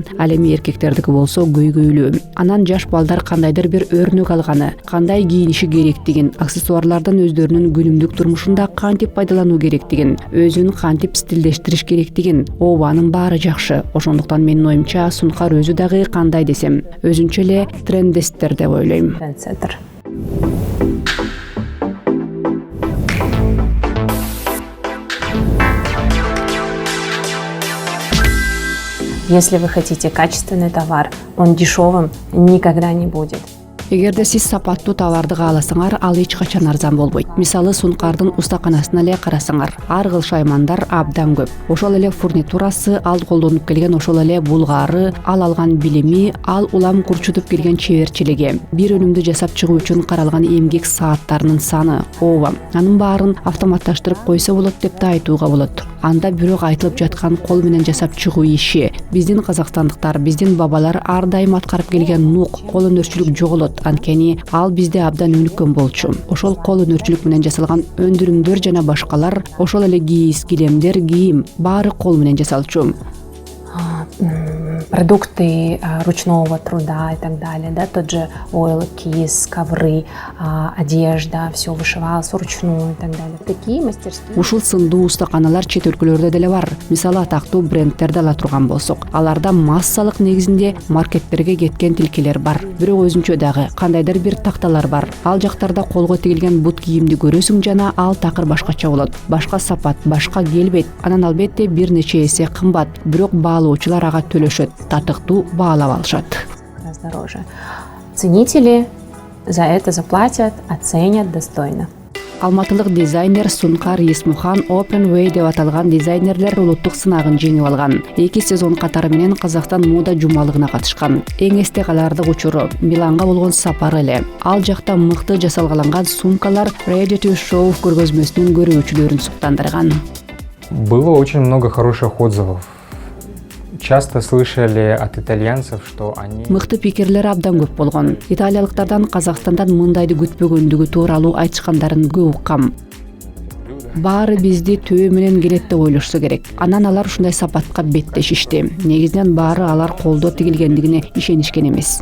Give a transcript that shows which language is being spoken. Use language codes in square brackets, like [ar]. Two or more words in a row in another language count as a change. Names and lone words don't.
[ky] Ал эми эркектердики болсо көйгөйлүү. Анан жаш балдар кандайдыр бир өрнөк алганы, кандай кийиниши керектигин, аксессуарлардан өздөрүнүн күнүмдүк турмушунда кантип пайдалануу керектигин, өзүн кантип стилдештириш керектигин, анын баары жакшы. Ошондуктан менин оюмча Сункар өзү дагы кандай десем, өзүнчө эле трендесттер деп ойлойм. Трендсеттер. [ru] Если вы хотите качественный товар, он дешевым никогда не будет. [ky] Эгерде сиз сапаттуу товарды кааласаңар, ал эч качан арзан болбойт. Мисалы Сункардын устаканасына эле карасаңар, ар кыл шаймандар абдан көп. Ошол эле фурнитурасы, ал колдонуп келген ошол эле булгары, ал алган билими, ал улам курчутуп келген чеберчилиги, бир өнүмдү жасап чыгуу үчүн каралган эмгек сааттарынын саны, анын баарын автоматташтырып койсо болот деп да айтууга болот. Анда бирок айтылып жаткан кол менен жасап чыгуу иши. Биздин казакстандыктар, биздин бабалар ар дайым аткарып келген нук, кол өнөрчүлүк жоголот. Анткени ал бизде абдан өнүккөн болчу. Ошол кол өнөрчүлүк менен жасалган өндүрүмдөр жана башкалар, ошол эле кийиз, килемдер, кийим баары кол менен жасалчу. [ru] Продукты ручного труда и так далее, да, тот же ойл, киз, ковры, одежда, все вышивалось вручную и так далее. Такие мастерские. [ky] Ушул сындуу устаканалар чет өлкөлөрдө деле бар. Мисалы атактуу брендтерди ала турган болсок, аларда массалык негизинде маркеттерге кеткен тилкелер бар. Бирок өзүнчө дагы кандайдыр бир такталар бар. Ал жактарда колго тигилген бут кийимди көрөсүң жана ал такыр башкача болот. Башка сапат, башка келбейт. Анан албетте бир нече эсе кымбат. Бирок баалоочулар ага төлөшөт. Татыктуу баалап алышат. [ru] Дороже. Ценители за это заплатят, оценят достойно. [ky] Алматылык дизайнер Сункар Есмухан Open Way деп аталган дизайнерлер улуттук сынагын жеңип алган. 2 сезон катары менен Казакстан мода жумалыгына катышкан. Эң эсте калаардык учуру Миланга болгон сапары эле. Ал жакта мыкты жасалгаланган сумкалар Ready to Show көргөзмөсүнүн көрүүчүлөрүн суктандырган. [ru] Было очень много хороших отзывов. Часто слышали от итальянцев, что они... [ky] Мыкты пикирлер абдан көп болгон. Италиялыктардан Казакстандан мындайды күтпөгөндүгү тууралуу айтышкандарын көп уккам. Баары бизди төө менен келет деп ойлошсо керек. Анан алар ушундай сапатка беттешишти. Негизинен баары алар колдо тигилгендигине ишенишкен эмес.